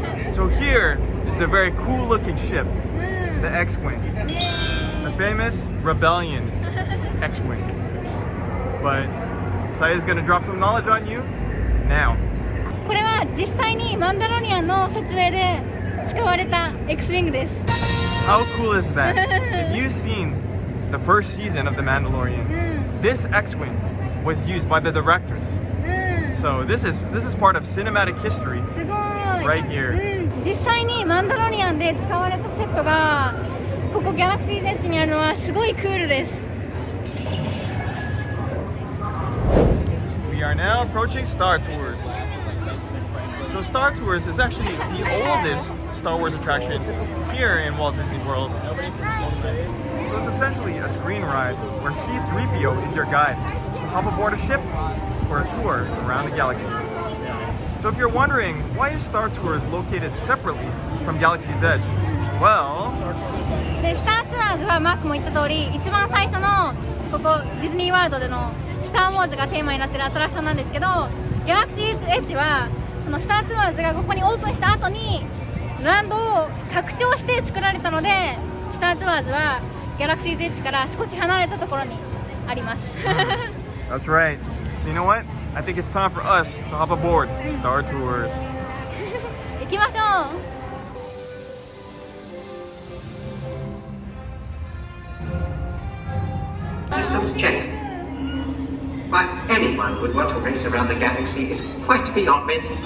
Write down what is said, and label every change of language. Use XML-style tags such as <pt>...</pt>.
<en>So here is the very cool looking ship, the X-Wing. The famous Rebellion X-Wing. But Saya's gonna drop some knowledge on you now.</en> <ja>これは実際にマンダロリアンの説明で使われた X-Wing です。</ja> <en>How cool is that? If you've seen the first season of The Mandalorian, this X-Wing was used by the directors. So this is part of cinematic history</en> <ja>すごい</ja> <en>right here.</en> <ja>実際にマンダロリアンで使われたセットがここギャラクシーズエッジにあるのはすごいクールです。</ja> <en>We are now approaching Star Tours. So Star Tours is actually the oldest Star Wars attraction here in Walt Disney World. So it's essentially a screen ride where C-3PO is your guide to hop aboard a ship for a tour around the galaxy. So if you're wondering, why is Star Tours located separately from Galaxy's Edge? Well,</en> <ja>でスターツアーズはマークも言った通り一番最初のここディズニーワールドでのスター・ウォーズがテーマになってるアトラクションなんですけど、ギャラクシーズエッジはこのスターツアーズがここにオープンした後にランドを拡張して作られたので、スターツアーズはギャラクシーズエッジから少し離れたところにあります。</ja> <en>that's right. So you know what? I think it's time for us to hop aboard Star Tours.</en> <ja>行きましょう。</ja> <en>Systems check. Why anyone would want to race around the galaxy is quite beyond me.</en>